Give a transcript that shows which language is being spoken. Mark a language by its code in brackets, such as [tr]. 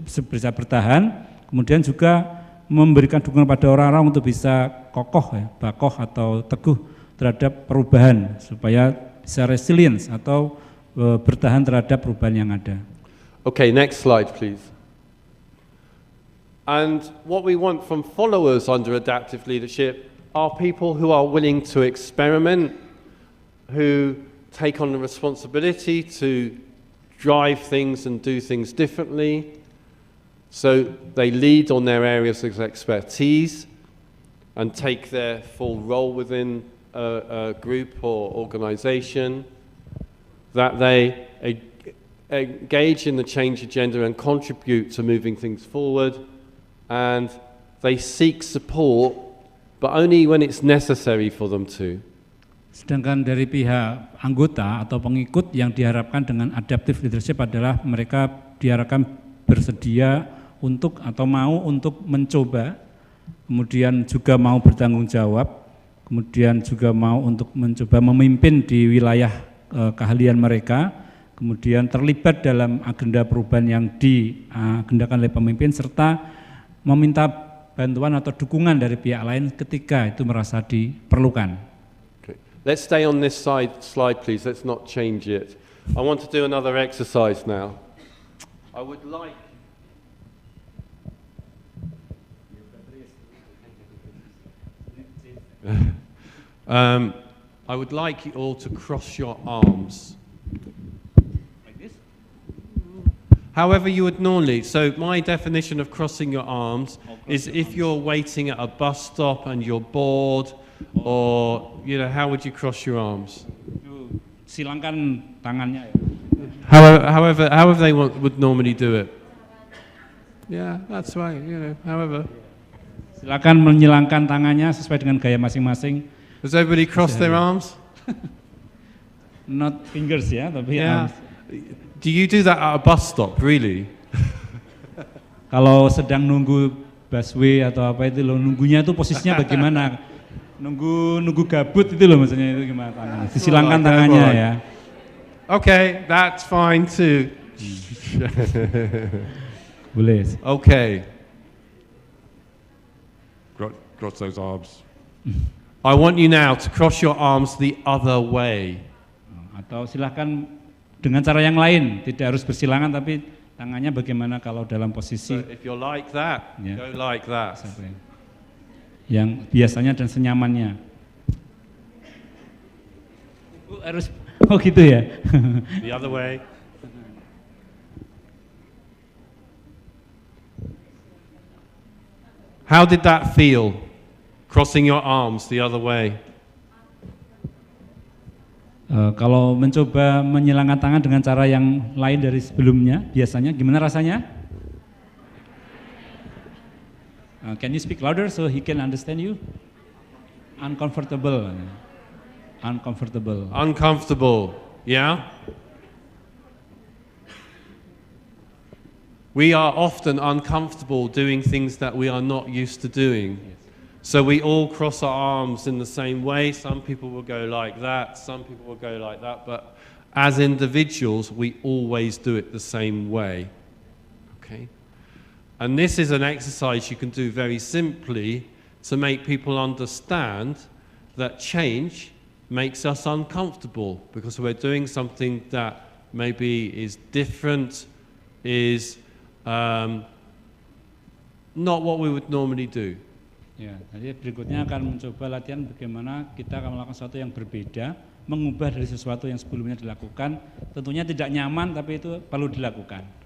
[id] bisa bertahan, kemudian juga memberikan dukungan pada orang-orang untuk bisa kokoh, bakoh atau teguh terhadap perubahan supaya bisa resilience atau bertahan terhadap perubahan yang ada. [en] Okay, next slide please. And what we want from followers under adaptive leadership are people who are willing to experiment, who take on the responsibility to drive things and do things differently. So they lead on their areas of expertise and take their full role within a group or organization, that they engage in the change agenda and contribute to moving things forward, and they seek support, but only when it's necessary for them to. [id] Sedangkan dari pihak anggota atau pengikut yang diharapkan dengan adaptive leadership adalah mereka diharapkan bersedia untuk atau mau untuk mencoba, kemudian juga mau bertanggung jawab, kemudian juga mau untuk mencoba memimpin di wilayah keahlian mereka, kemudian terlibat dalam agenda perubahan yang diagendakan oleh pemimpin, serta meminta bantuan atau dukungan dari pihak lain ketika itu merasa diperlukan. [en] Okay. Let's stay on this slide please, let's not change it. I want to do another exercise now. I would like I would like you all to cross your arms. Like this? However you would normally. So my definition of crossing your arms is if you're waiting at a bus stop and you're bored, or how would you cross your arms? [id] Silangkan tangannya. [en] However they would normally do it. Yeah, that's right. However. [id] Silakan menyilangkan tangannya sesuai dengan gaya masing-masing. [en] Does everybody cross their arms? Not fingers [id] ya, tapi [en] arms. Do you do that at a bus stop, really? [id] Kalau sedang nunggu busway atau apa itu loh, nunggunya itu posisinya bagaimana? Nunggu gabut itu loh maksudnya, itu gimana tangannya? Disilangkan tangannya ya. [en] Okay, that's fine too. [id] Boleh. [en] Okay. Cross those arms. I want you now to cross your arms the other way. [id] Atau silahkan dengan cara yang lain, tidak harus bersilangan tapi tangannya bagaimana kalau dalam posisi. [en] So if you're like that, go like that. [id] Yang biasanya dan senyamannya. Harus gitu ya. [en] The other way. How did that feel? Crossing your arms the other way. [id] Kalau mencoba menyilangkan tangan dengan cara yang lain dari sebelumnya, biasanya gimana rasanya? [en] Can you speak louder so he can understand you? Uncomfortable. Uncomfortable. Uncomfortable, yeah? We are often uncomfortable doing things that we are not used to doing. Yes. So we all cross our arms in the same way. Some people will go like that, some people will go like that, but as individuals, we always do it the same way, okay? And this is an exercise you can do very simply to make people understand that change makes us uncomfortable because we're doing something that maybe is different, is not what we would normally do. [id] Ya, jadi berikutnya akan mencoba latihan bagaimana kita akan melakukan sesuatu yang berbeda, mengubah dari sesuatu yang sebelumnya dilakukan. Tentunya tidak nyaman, tapi itu perlu dilakukan.